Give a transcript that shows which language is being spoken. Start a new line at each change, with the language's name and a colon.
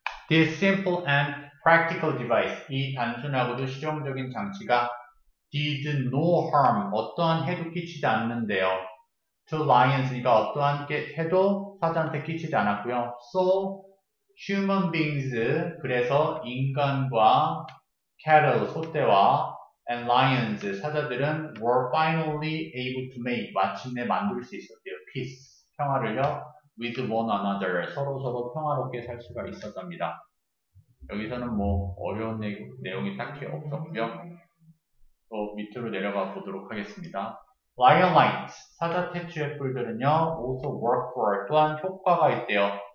English: This simple and practical device,
Korean: 이 단순하고도 실용적인 장치가 did no harm, 어떠한 해도 끼치지 않는데요.
English: To lions,
Korean: 이가 어떠한 해도 사자한테 끼치지 않았고요.
English: So, human beings,
Korean: 그래서 인간과
English: cattle,
Korean: 소떼와
English: and lions,
Korean: 사자들은
English: were finally able to make,
Korean: 마침내 만들 수 있었대요. peace, 평화를요.
English: with one another,
Korean: 서로 평화롭게 살 수가 있었답니다. 여기서는 뭐 어려운 내용이 딱히 없었고요. 또 밑으로 내려가 보도록 하겠습니다.
English: Lion lights,
Korean: 사자 퇴치의 뿔들은요,
English: also work for,
Korean: 또한 효과가 있대요.